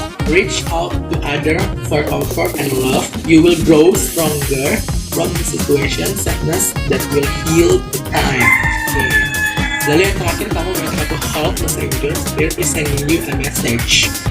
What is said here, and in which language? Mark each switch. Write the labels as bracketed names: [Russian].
[English] Reach out to other for comfort and love. You will grow stronger from the situation, sadness that will heal the time. Okay. [Indonesian] Lalu yang terakhir kamu memiliki kata Help the Stranger. [English] Spirit is sending you a message.